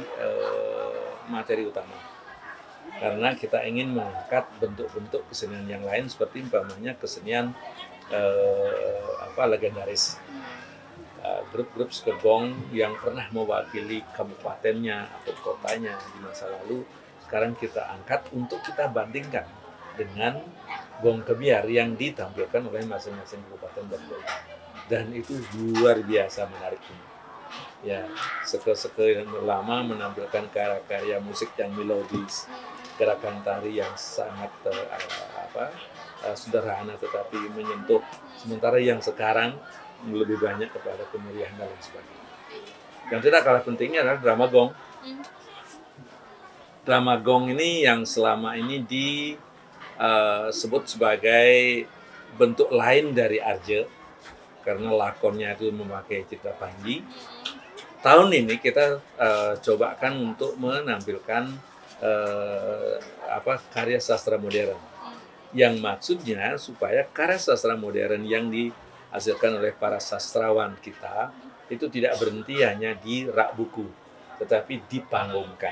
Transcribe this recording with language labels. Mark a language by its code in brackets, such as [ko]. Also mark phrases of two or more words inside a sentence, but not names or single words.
[id] materi utama, karena kita ingin mengangkat bentuk-bentuk kesenian yang lain seperti umpamanya kesenian legendaris, grup-grup skegong yang pernah mewakili kabupatennya atau kotanya di masa lalu, sekarang kita angkat untuk kita bandingkan dengan gong kebiar yang ditampilkan oleh masing-masing kabupaten dan kota. Dan itu luar biasa menariknya. Ya, seke-seke yang lama menampilkan karya musik yang melodis, gerakan tari yang sangat sederhana tetapi menyentuh. Sementara yang sekarang lebih banyak kepada kemeriahan dan lain sebagainya. Yang tidak kalah pentingnya adalah drama gong. Drama gong ini yang selama ini disebut sebagai bentuk lain dari arje, karena lakonnya itu memakai citra panji. Tahun ini kita cobakan untuk menampilkan karya sastra modern, yang maksudnya supaya karya sastra modern yang dihasilkan oleh para sastrawan kita itu tidak berhenti hanya di rak buku, tetapi dipanggungkan.